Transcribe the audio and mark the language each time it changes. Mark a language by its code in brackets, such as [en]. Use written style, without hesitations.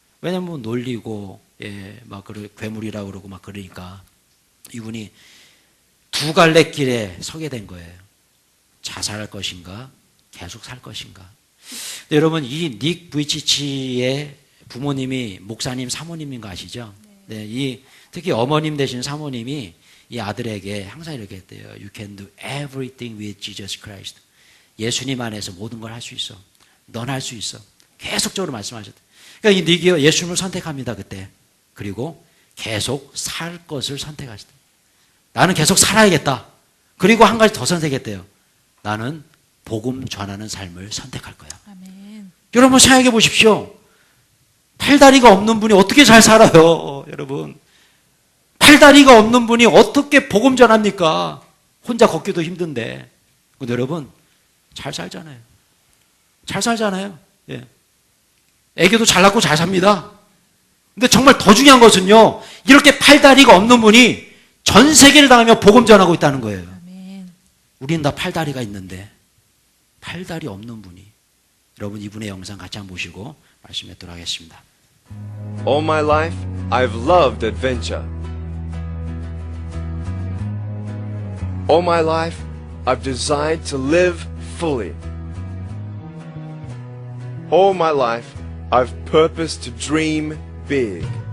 [ko] 왜냐면 놀리고, 예, 막 괴물이라고 그러고 막 그러니까 이분이 두 갈래 길에 서게 된 거예요. 자살할 것인가, 계속 살 것인가. 근데 여러분, 이 닉 부이치치의 부모님이 목사님, 사모님인 거 아시죠? 네, 특히 어머님 되신 사모님이 이 아들에게 항상 이렇게 했대요. [en] You can do everything with Jesus Christ. [ko] 예수님 안에서 모든 걸 할 수 있어. 넌 할 수 있어. 계속적으로 말씀하셨대요. 그러니까 이 닉이 예수님을 선택합니다, 그때. 그리고 계속 살 것을 선택하셨대요. 나는 계속 살아야겠다. 그리고 한 가지 더 선택했대요. 나는 복음 전하는 삶을 선택할 거야. 아멘. 여러분 생각해 보십시오. 팔다리가 없는 분이 어떻게 잘 살아요, 여러분? 팔다리가 없는 분이 어떻게 복음 전합니까? 혼자 걷기도 힘든데. 근데 여러분, 잘 살잖아요. 잘 살잖아요. 예. 애기도 잘 낳고 잘 삽니다. 근데 정말 더 중요한 것은요, 이렇게 팔다리가 없는 분이 전 세계를 당하며 복음 전하고 있다는 거예요. 아멘. 우리는 다 팔다리가 있는데, 팔다리 없는 분이. 여러분, 이분의 영상 같이 한번 보시고 말씀드리도록 하겠습니다. [en] All my life, I've loved adventure. All my life, I've desired to live fully. All my life, I've purposed to dream big.